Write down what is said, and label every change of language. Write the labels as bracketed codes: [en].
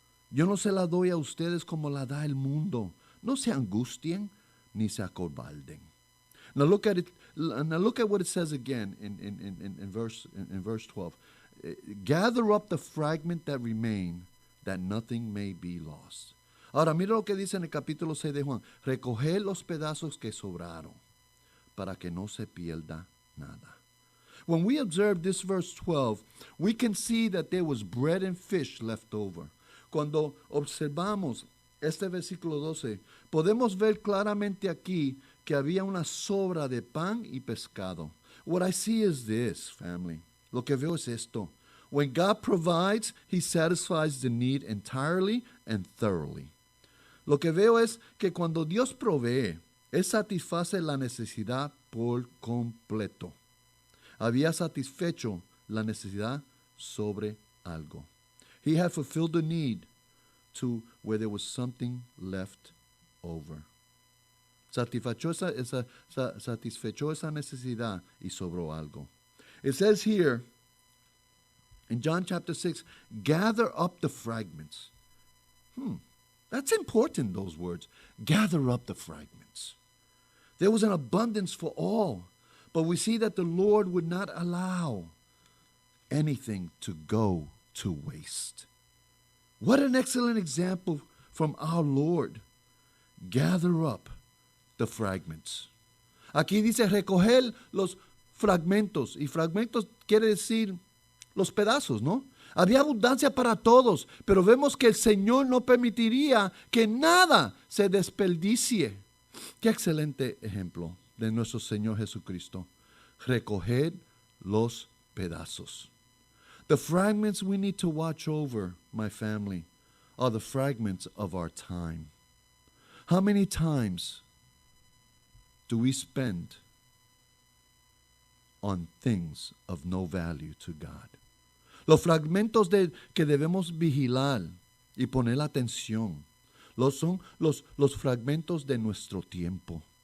[es] Yo no se la doy a ustedes como la da el mundo. No se angustien ni se acobarden. [en] Now look at it. Now look at what it says again in verse 12. Gather up the fragment that remain, that nothing may be lost. [es] Ahora mira lo que dice en el capítulo 6 de Juan. Recoger los pedazos que sobraron, para que no se pierda nada. [en] When we observe this verse 12, we can see that there was bread and fish left over. [es] Cuando observamos este versículo 12, podemos ver claramente aquí que había una sobra de pan y pescado. [en] What I see is this, family. [es] Lo que veo es esto. [en] When God provides, He satisfies the need entirely and thoroughly. [es] Lo que veo es que cuando Dios provee, Él satisface la necesidad por completo. Había satisfecho la necesidad sobre algo. [en] He had fulfilled the need to where there was something left over. [es] Satisfechó esa necesidad y sobró algo. [en] It says here in John chapter 6, gather up the fragments. That's important, those words. Gather up the fragments. There was an abundance for all, but we see that the Lord would not allow anything to go to waste. What an excellent example from our Lord. Gather up the fragments. [es] Aquí dice recoger los fragmentos, y fragmentos quiere decir los pedazos, ¿no? Había abundancia para todos, pero vemos que el Señor no permitiría que nada se desperdicie. Qué excelente ejemplo de nuestro Señor Jesucristo. Recoger los pedazos. [en] The fragments we need to watch over, my family, are the fragments of our time. How many times do we spend on things of no value to God? [es] Los fragmentos que debemos vigilar y poner atención son los fragmentos de nuestro tiempo.